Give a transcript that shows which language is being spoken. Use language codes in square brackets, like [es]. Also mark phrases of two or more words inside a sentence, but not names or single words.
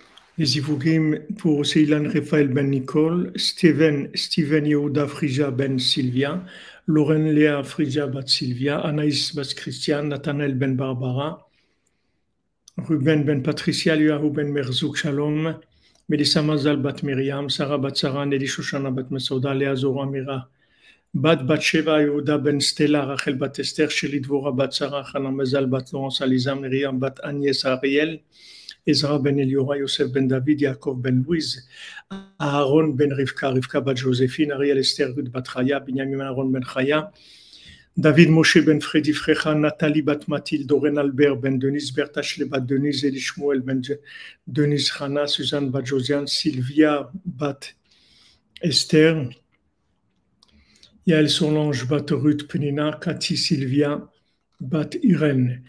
[fr] Les Ivougim pour Ceylan Raphaël Ben Nicole, Steven Yehuda Frija Ben Sylvia, Lauren Léa Frija Bat Sylvia, Anaïs Bat Christian, Nathanaël Ben Barbara, Ruben Ben Patricia, Liahu Ben Merzouk Shalom, Melissa Mazal Bat Miriam, Sarah Bat Sarah, Nelly Shoshana Bat Mesouda, Léa Zora Mira, Bat Sheva Yehuda Ben Stella, Rachel Bat Esther, Sheli Dvora Bat Sarah, Hana Mazal Bat Laurence Aliza, Miriam Bat Agnès Ariel, Ezra ben Eliora, Yosef ben David, Yaakov ben Louise, Aaron ben Rivka, Rivka bat Joséphine, Ariel Esther Ruth bat Chaya, Binyamin Aaron ben Chaya, David Moshe ben Freddy Frecha, Nathalie bat Mathilde, Oren Albert ben Denise, Bertha Shle bat Denise, Eli Shmuel ben Denise Chana, Suzanne bat Josiane, Sylvia bat Esther, Yael Solange bat Ruth Penina, Cathy Sylvia bat Irène.